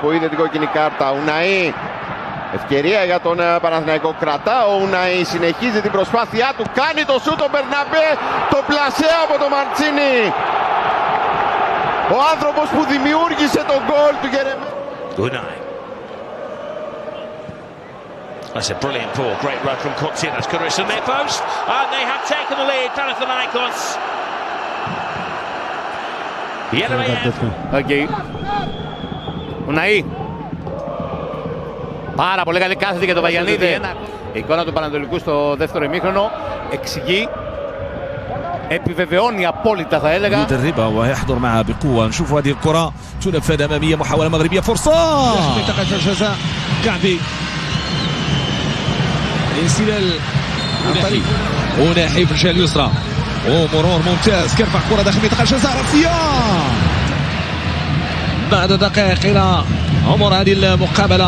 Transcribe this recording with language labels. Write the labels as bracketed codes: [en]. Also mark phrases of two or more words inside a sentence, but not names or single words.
[el] Που είδε την κόκκινη κάρτα. Ουναή, ευκαιρία για τον Παναθηναϊκό. Κρατά ο Ουναή, συνεχίζει την προσπάθειά του. Κάνει το σούτ ο Μπερναμπέ, το πλασέ από τον Μαντσίνη. Ο άνθρωπος που δημιούργησε τον γκολ του Γερεμέ. [en] Unai. That's a brilliant ball. Great run from Kotsinas. Kudryas on their post. And they have taken the lead. Panathinaikos. Okay. [el] Ουναή. Πάρα πολύ καλή κάθετη για τον Βαγιανίδη. Η εικόνα του Πανατολικού στο δεύτερο ημίχρονο εξηγεί, επιβεβαιώνει απόλυτα θα έλεγα. [ar] مدربة ويحضر معها بقوة. نشوف هذه الكرة تنفذ أمامية، محاولة مغربية، فرصة منطقة الجزاء. كعبي انسلال أوناحي في الجهة اليسرى ومرور ممتاز كيرفع كرة داخل منطقة الجزاء، رأسية بعد دقائق إلى عمر هذه المقابلة.